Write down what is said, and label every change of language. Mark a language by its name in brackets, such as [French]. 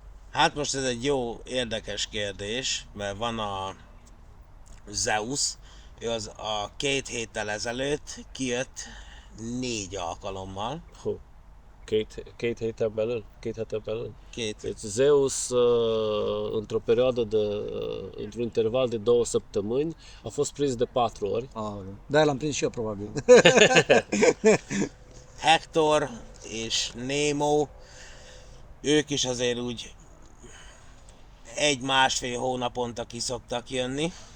[Hungarian] Hát most ez egy jó, érdekes kérdés, mert van a Zeus, ő az a 2 héttel ezelőtt kijött 4 alkalommal. Hú, két héten belül? 2 hete belül? Két, [Romanian] Deci Zeus, într-o perioadă într-un interval de 2 săptămâni, a fost prins de 4 ori. Da, l-am prins și eu probabil. [Hungarian] Hector és Nemo, ők is azért úgy 1-1,5 hónaponta ki szoktak jönni.